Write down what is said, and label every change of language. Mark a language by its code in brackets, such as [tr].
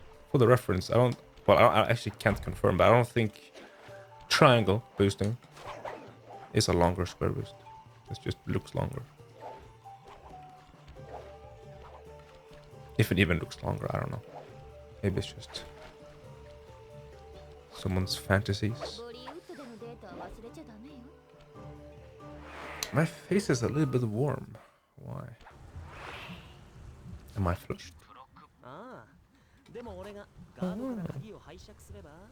[en] For the reference, I actually can't confirm, but I don't think triangle boosting is a longer square boost. It just looks longer. If it even looks longer, I don't know. Maybe it's just someone's fantasies. [ja] ボリウッドでのデータは忘れちゃダメよ。 [en] My face is a little bit warm. Why? Am I flushed? [ja] ああ、でも俺がガードから鍵を拝借すれば。